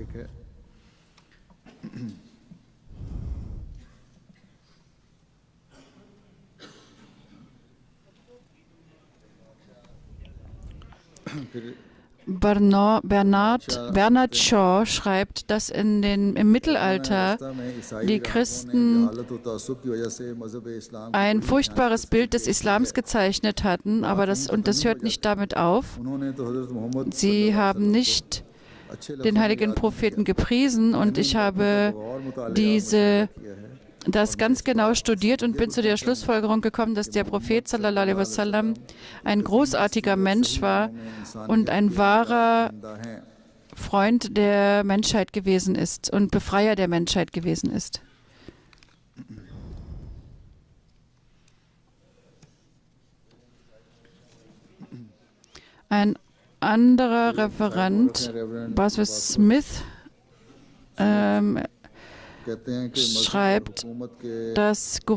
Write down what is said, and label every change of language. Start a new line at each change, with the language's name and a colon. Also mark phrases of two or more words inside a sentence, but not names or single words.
German: Bernard Shaw schreibt, dass im Mittelalter die Christen ein furchtbares Bild des Islams gezeichnet hatten, aber das hört nicht damit auf. Sie haben nicht den heiligen Propheten gepriesen und ich habe das ganz genau studiert und bin zu der Schlussfolgerung gekommen, dass der Prophet
Arabic: صلى الله عليه وسلم
German: ein großartiger Mensch war und ein wahrer Freund der Menschheit gewesen ist und Befreier der Menschheit gewesen ist. Ein anderer Referent, Boswell Smith, schreibt, dass